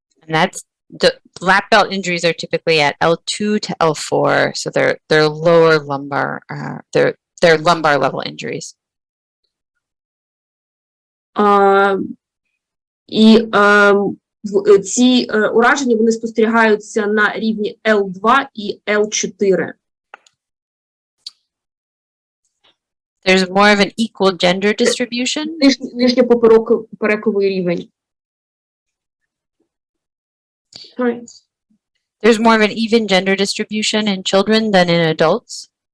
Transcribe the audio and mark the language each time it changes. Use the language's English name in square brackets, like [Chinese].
[English] And that's the lap belt injuries are typically at L2 to L4, so they're lower lumbar, they're lumbar level injuries. [Ukrainian] І ці ураження вони спостерігаються на рівні L2 і L4. [English] There's more of an equal gender distribution. [Ukrainian] Нижньопоперековий рівень. [English] There's more of an even gender distribution in children than in adults.